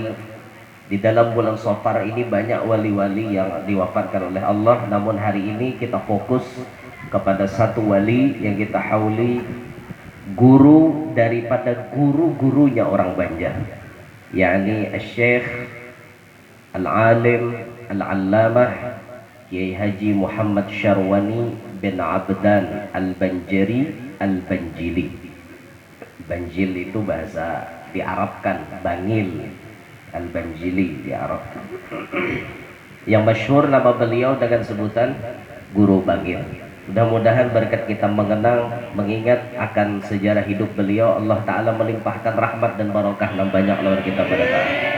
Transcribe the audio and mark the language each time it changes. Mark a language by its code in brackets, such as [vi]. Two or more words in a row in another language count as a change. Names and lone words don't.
[id] Di dalam bulan Safar ini banyak wali-wali yang diwafatkan oleh Allah, namun hari ini kita fokus kepada satu wali yang kita hauli, guru daripada guru-gurunya orang Banjar, yakni Syekh Al-Alim Al-Allamah Kiai Haji Muhammad Syarwani bin Abdan Al-Banjari Al-Banjili. Banjil itu bahasa diarabkan, Bangil. Al-Banjili di Arab. Yang masyhur nama beliau dengan sebutan Guru Bangil. Mudah-mudahan berkat kita mengenang, mengingat akan sejarah hidup beliau, Allah Ta'ala melimpahkan rahmat dan barokah dan banyak lawan kita pada saat.